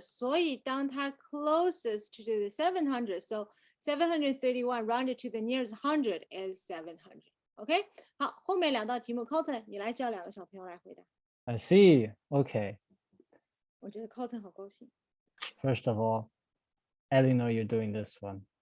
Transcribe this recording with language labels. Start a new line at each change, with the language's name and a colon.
English: 所以当它 closest to the 700, so 731 rounded to the nearest 100 is 700.
Chinese: OK, 好，后面两道题目 Colton 你来教两个小朋友来回答。
English: I see. Okay.
Chinese: 我觉得 Colton 好高兴。
English: First of all, Eleanor, you're doing this one.